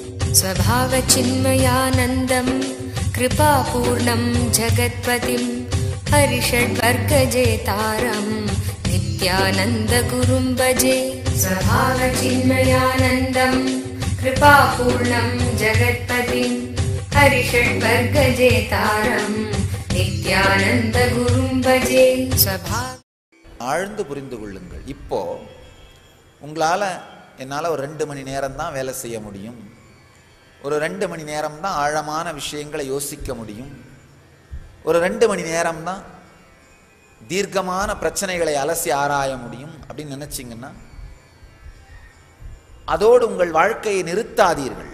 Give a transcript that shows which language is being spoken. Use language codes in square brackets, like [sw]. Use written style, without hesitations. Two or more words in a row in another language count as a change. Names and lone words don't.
[sa] स्वभावचिन्मयानन्दं कृपापूर्णं जगत्पतिं हरिषड्वर्गजेतारं नित्यानन्दगुरुं भजे। स्वभावचिन्मयानन्दं कृपापूर्णं जगत्पतिं हरिषड्वर्गजेतारं नित्यानन्दगुरुं भजे। [ta] ஆழ்ந்து புரிந்து கொள்ளுங்கள். இப்போ உங்களால் என்னால் ஒரு 2 மணி நேரம் தான் வேலை செய்ய முடியும், ஒரு 2 மணி நேரம் தான் ஆழமான விஷயங்களை யோசிக்க முடியும், ஒரு 2 மணி நேரம் தான் தீர்க்கமான பிரச்சனைகளை அலசி ஆராய முடியும் அப்படின்னு நினச்சிங்கன்னா அதோடு உங்கள் வாழ்க்கையை நிறுத்தாதீர்கள்.